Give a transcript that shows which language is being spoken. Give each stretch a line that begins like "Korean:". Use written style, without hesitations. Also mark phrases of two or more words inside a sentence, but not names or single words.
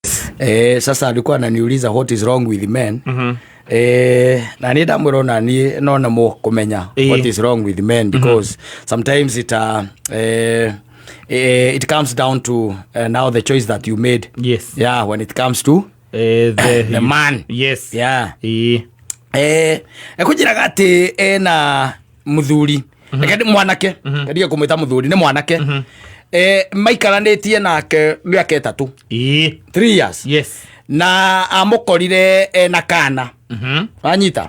Swahili: Sasa alikuwa ananiuliza
English: what is wrong with men.
Kikuyu: Na ni ndamwirona ni nona mo kumenya
English: what is wrong with men because sometimes it comes down to now the choice that you made. Yes. Yeah, when it comes to the man. Yes. Yeah.
Kikuyu: Ekujiraga ati ena muthuri. Mwanake. Kadia kumwita muthuri ni mwanake. Maikaranetie nake miaka 3.
English: 3 years. Yes.
Kikuyu: Na amukorire ena kana. Anyita.